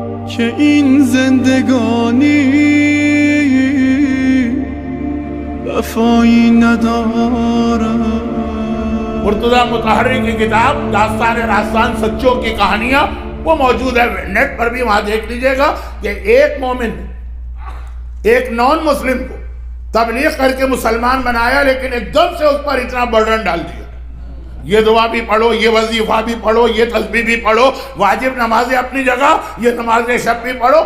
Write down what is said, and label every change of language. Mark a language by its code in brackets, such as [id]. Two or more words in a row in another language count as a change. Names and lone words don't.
[fa] که این زندگانی وفایی ندارد. [ur] مرتضی مطہری کی کتاب داستان راستان سچوں کی کہانیاں وہ موجود ہے نیٹ پر بھی، وہاں دیکھ لیجئے گا کہ ایک مومن ایک نان مسلم کو تبلیغ کر کے مسلمان بنایا، لیکن ایک دم سے اس پر اتنا برڈن ڈال دیا، یہ دعا بھی پڑھو، یہ وظیفہ بھی پڑھو، یہ تسبیح بھی پڑھو، واجب نمازیں اپنی جگہ، یہ نماز شب بھی پڑھو۔